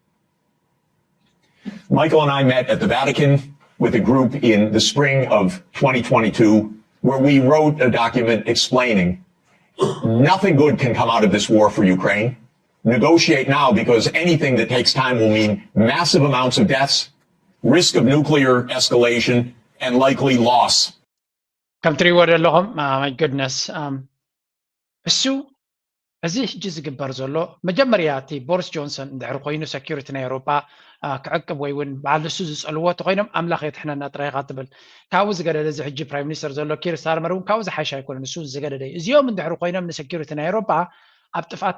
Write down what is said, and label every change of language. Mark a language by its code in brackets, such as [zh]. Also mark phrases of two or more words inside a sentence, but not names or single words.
[en] Michael and I met at the Vatican with a group in the spring of 2022, where we wrote a document explaining nothing good can come out of this war for Ukraine. Negotiate now because anything that takes time will mean massive amounts of deaths, risk of nuclear escalation, and likely loss. Come through what my goodness. So, [ti] እዚ ሕጂ ዝግበር ዘሎ መጀመርያ እቲ ቦሪስ ጆንሰን እንድሕር ኮይኑ ሴኩሪቲ ናይ ኤውሮጳ ክዕቅብ ወይ እውን በዓል ንሱ ዝፀልዎ ተኮይኖም ኣምላኽ የትሕነና ጥራይኻ ትብል ካብኡ ዝገደደ እዚ ሕጂ ፕራይም ሚኒስተር ዘሎ ኪር ስታርመር እውን ካብኡ ዝሓሸ ኣይኮነን ንሱ ዝገደደ እዩ እዚኦም እንድሕር ኮይኖም ንሴኩሪቲ ናይ ኤውሮጳ ኣብ ጥፋት